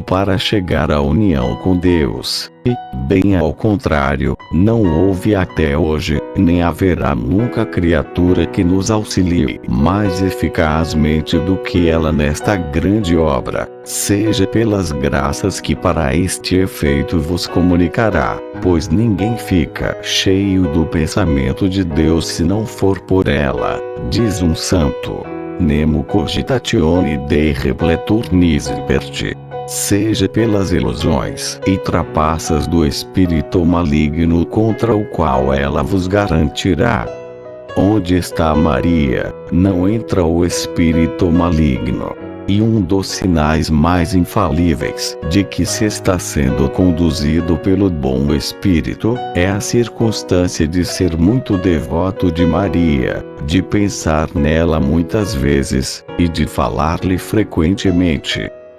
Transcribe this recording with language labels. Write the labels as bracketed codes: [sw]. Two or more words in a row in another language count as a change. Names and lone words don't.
[pt] para chegar à união com Deus, e, bem ao contrário, não houve até hoje nem haverá nunca criatura que nos auxilie mais eficazmente do que ela nesta grande obra, seja pelas graças que para este efeito vos comunicará, pois ninguém fica cheio do pensamento de Deus se não for por ela, diz um santo. [la] Nemo cogitatione Dei repletur nisi perti. [pt] Seja pelas ilusões e trapaças do espírito maligno contra o qual ela vos garantirá. Onde está Maria, não entra o espírito maligno. E um dos sinais mais infalíveis de que se está sendo conduzido pelo bom espírito, é a circunstância de ser muito devoto de Maria, de pensar nela muitas vezes, e de falar-lhe frequentemente.